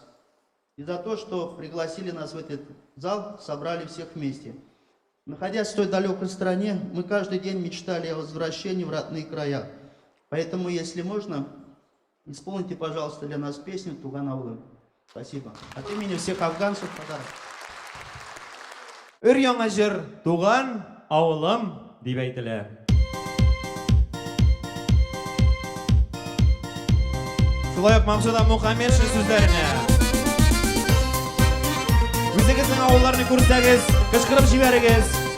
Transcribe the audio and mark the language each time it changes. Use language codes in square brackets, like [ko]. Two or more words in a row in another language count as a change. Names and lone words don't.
[ru] И за то, что пригласили нас в этот зал, собрали всех вместе. Находясь в той далекой стране, мы каждый день мечтали о возвращении в родные края. Поэтому, если можно, исполните, пожалуйста, для нас песню «Туган ауылым». Спасибо. От имени всех афганцев подарок. [tt] Өр-яңа жыр «Туган ауылым» дип әйтелә. Шулай ук Максуда Мухаммедшин сүзләренә. Үзегезнең авылларны күрсәгез, кычкырып җибәрегез.